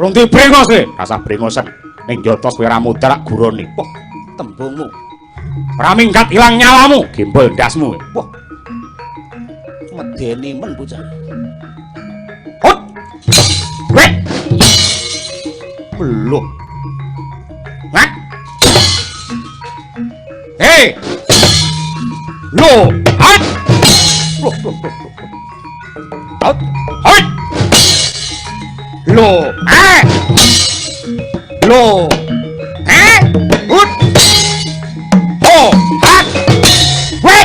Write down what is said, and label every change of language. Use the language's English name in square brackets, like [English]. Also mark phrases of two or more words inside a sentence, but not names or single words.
[Javanese] Rung dibrengos kowe. Rasah brengosen. Ning jotos kowe ora mudhak gurone. Wah, tembungmu. Ora minggat ilang nyawamu, gembol ndasmu. Wah. Medeni men bocah. Hot. Wek. Belum. Ngat. Hei. Lo, hat. Loh. Hot. Hot. Lo, Lo, Hut. Ho, hat. Wek.